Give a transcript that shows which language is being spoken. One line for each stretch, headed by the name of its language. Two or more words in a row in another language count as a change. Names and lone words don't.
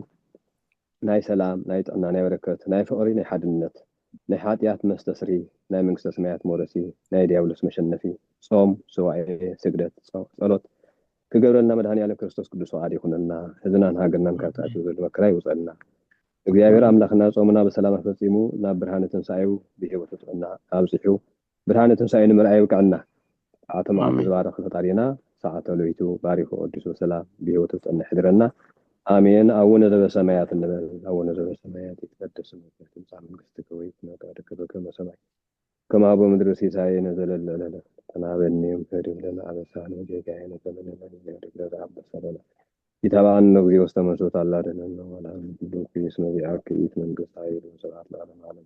Tigrinya: ናይ ሰላም ናይ ጥዕና ናይ በረከት ናይ ፍቅሪ ናይ ሓድነት ናይ ሓጢያት መስተስሪ ናይ መንግስተ ሰማያት መውረሲ ናይ ዲያብሎስ መሸነፊ ጾም ሰዋኤ ስግደት ጸሎት ክገብረልና መድኃኒዓለም ክርስቶስ ቅዱስ ቃል ይኹነና ህዝብናን ሃገርናን ካብ ተኣትዩ ዘሎ መከራ ይውፅልና እግዚአብሔር አምላክና ጾምና በሰላም ፈጽሙ ናብ ብርሃነ ትንሣኤው ብህይወት ጥዕና ኣብጽሑ ብርሃነ ትንሣኤ ንምርኣይ ይብቃዕና ኣተማ ዝባረኽ ፈጣሪና ሰዓተ ለይቱ ባሪኹ ቅዱስ ሰላም ብህይወት ጥዕና ይሕድረና አሜን
Geez: አቡነ ዘበሰማያት እንበል አቡነ ዘበሰማያት ይትቀደስ ስምከ ትምጻእ መንግሥትከ ወይኩን ፈቃድከ በከመ በሰማይ ከማሁ በምድር ሲሳየነ ዘለለ ዕለትነ ተናበኒ እምኅድግ ለነ አበሳነ ወጌጋየነ ከመ ንሕነኒ ንኅድግ ለዘአበሰለነ ኢታብአነ እግዚኦ ውስተ መንሱት አላድኅነነ ወለዓለመ ኩሉ እስመ ዚአከ ይእቲ መንግሥት ኃይል ወስብሐት ለዓለመ ዓለም